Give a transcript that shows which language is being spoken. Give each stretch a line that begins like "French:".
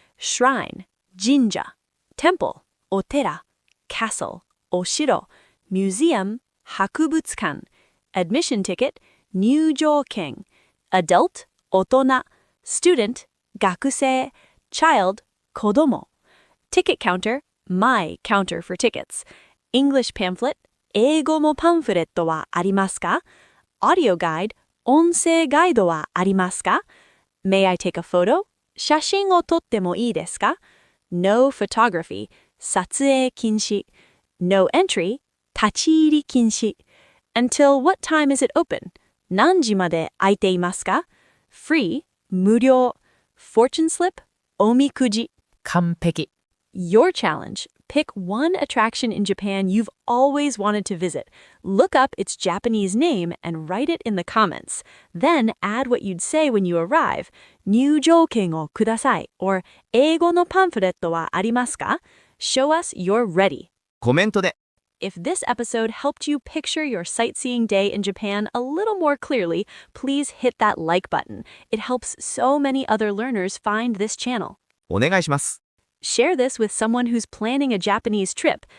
English: Shrine, jinja, temple, お寺, castle, お城, museum, 博物館, admission ticket, 入場券, adult, 大人, student, 学生, child, 子供, ticket counter, my counter for tickets, English pamphlet,
Japanese: 英語もパンフレットはありますか? Audio guide, 音声ガイドはありますか?
English: May I take a photo?
Japanese: 写真を撮ってもいいですか?
English: No photography, 撮影禁止. No entry, 立ち入り禁止. Until what time is it open?
Japanese: 何時まで空いていますか?
English: Free, 無料. Fortune slip, おみくじ.
Japanese: 完璧。
English: Your challenge. Pick one attraction in Japan you've always wanted to visit. Look up its Japanese name and write it in the comments. Then add what you'd say when you arrive.
Japanese: 入場券をください or 英語のパンフレットはありますか?
English: Show us you're ready.
Japanese: コメントで。
English: If this episode helped you picture your sightseeing day in Japan a little more clearly, please hit that like button. It helps so many other learners find this channel.
Japanese: お願いします。
English: Share this with someone who's planning a Japanese trip.